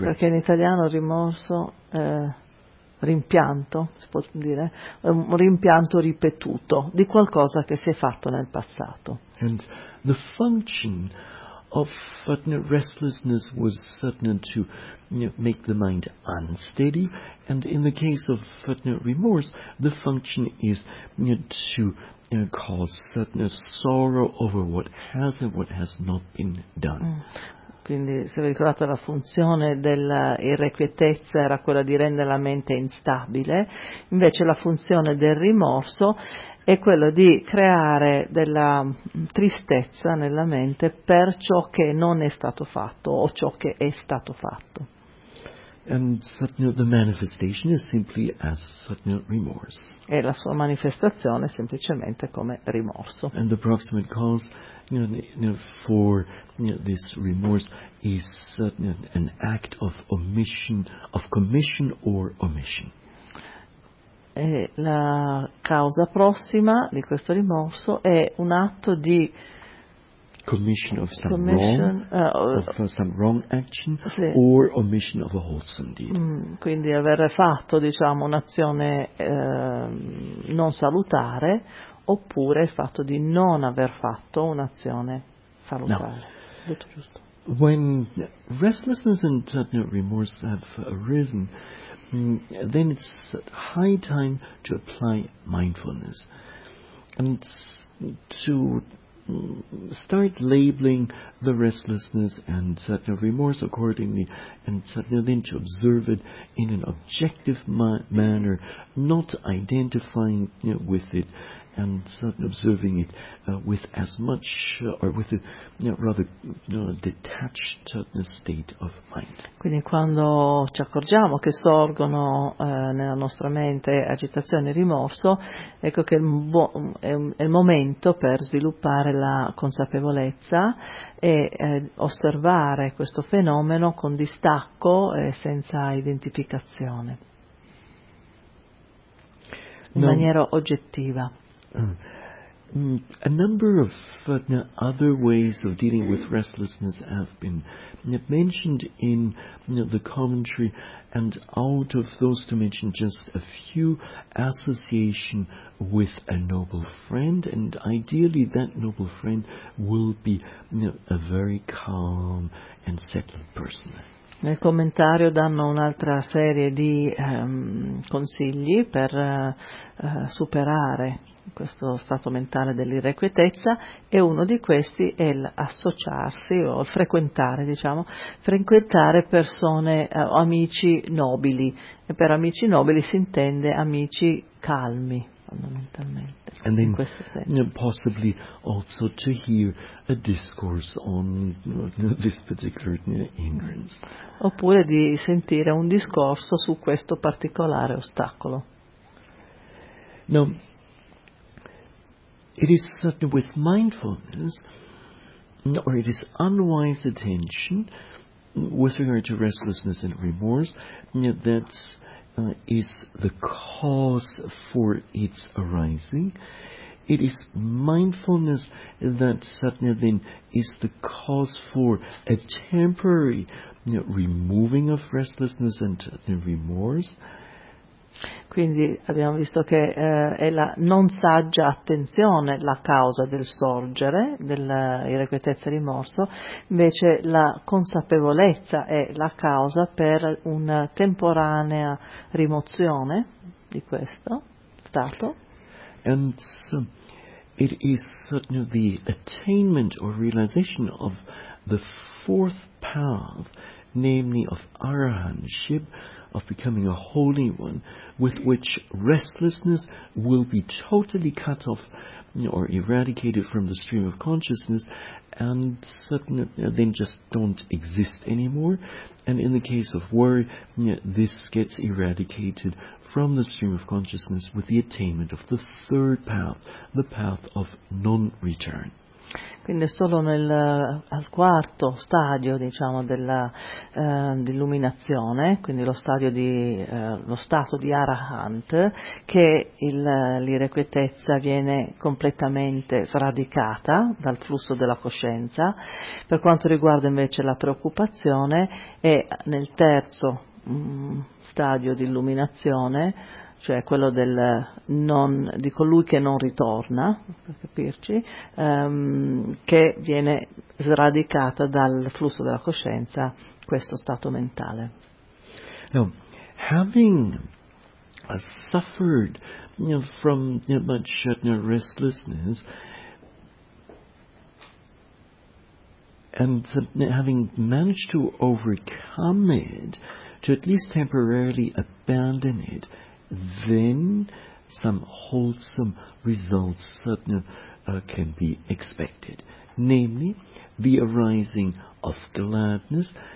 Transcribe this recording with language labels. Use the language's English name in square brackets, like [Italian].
[Italian] Perché in italiano rimorso rimpianto, si può dire, un rimpianto ripetuto di qualcosa che si è fatto nel passato. [English] And the function of restlessness was certainly to make the mind unsteady, and in the case of remorse, the function is to cause sorrow over what has and what has not been done. [Italian] Quindi, se vi ricordate, la funzione dell'irrequietezza era quella di rendere la mente instabile, invece la funzione del rimorso è quella di creare della tristezza nella mente per ciò che non è stato fatto o ciò che è stato fatto. [English] And the manifestation is simply as remorse. [Italian] E la sua manifestazione è semplicemente come rimorso. [English] And the approximate cause for this remorse is an act of omission, of commission or omission. [Italian] E la causa prossima di questo rimorso è un atto di [English] commission of some wrong action, [Italian] sì, [English] or omission of a wholesome deed. [Italian] Quindi aver fatto, diciamo, un'azione non salutare, oppure il fatto di non aver fatto un'azione salutare. No. Detto giusto. [English] When restlessness and tadna, remorse, have arisen, then it's high time to apply mindfulness and to start labeling the restlessness and tadna, remorse accordingly, and tadna, then to observe it in an objective manner, not identifying with it and observing it with as much or with a rather detached state of mind. [Italian] Quindi quando ci accorgiamo che sorgono nella nostra mente agitazione e rimorso, ecco che è il momento per sviluppare la consapevolezza e osservare questo fenomeno con distacco e senza identificazione, in maniera oggettiva. [English] A number of other ways of dealing with restlessness have been mentioned in the commentary, and out of those to mention just a few: association with a noble friend, and ideally that noble friend will be a very calm and settled person. [Italian] Nel commentario danno un'altra serie di consigli per superare questo stato mentale dell'irrequietezza, e uno di questi è l'associarsi o il frequentare persone o amici nobili, e per amici nobili si intende amici calmi fondamentalmente. [English] And then [Italian] in questo senso [English] possibly also to hear a discourse on this particular hindrance, [Italian] oppure di sentire un discorso su questo particolare ostacolo. No. [English] It is certain with mindfulness, or it is unwise attention with regard to restlessness and remorse, that is the cause for its arising. It is mindfulness that satna then is the cause for a temporary removing of restlessness and remorse. [Italian] Quindi abbiamo visto che è la non saggia attenzione la causa del sorgere dell'irrequietezza e rimorso, invece la consapevolezza è la causa per una temporanea rimozione di questo stato. [English] And so it is certainly the attainment or realization of the fourth path, namely of arahanship, of becoming a holy one, with which restlessness will be totally cut off or eradicated from the stream of consciousness, and certainly then just don't exist anymore. And in the case of worry, this gets eradicated from the stream of consciousness with the attainment of the third path, the path of non-return. [Italian] Quindi è solo al quarto stadio, diciamo, dell'illuminazione, quindi lo stato di Arahant, che l'irrequietezza viene completamente sradicata dal flusso della coscienza. Per quanto riguarda invece la preoccupazione, è nel terzo stadio di illuminazione, cioè quello di colui che non ritorna, per capirci, che viene sradicata dal flusso della coscienza questo stato mentale. [English] Now, having suffered from much restlessness and having managed to overcome it, to at least temporarily abandon it, then some wholesome results can be expected, namely the arising of gladness.